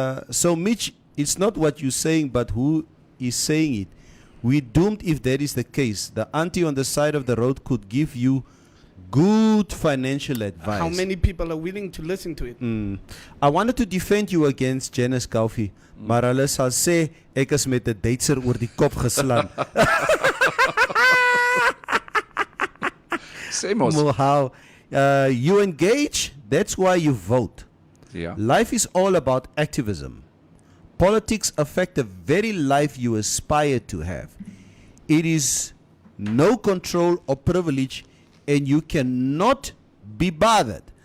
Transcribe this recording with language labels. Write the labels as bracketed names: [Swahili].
[English] So Mitch, it's not what you're saying, but who is saying it. We're doomed if that is the case. The auntie on the side of the road could give you good financial advice. How many people are willing to listen to it? [Afrikaans] I wanted to defend you against Janice Kaufi, maar hulle sal sê ek is met 'n Duitser oor die kop geslaan. Sê mos. [English] How you engage, that's why you vote. Yeah. Life is all about activism. Politics affect the very life you aspire to have. It is no control or privilege, and you cannot be bothered.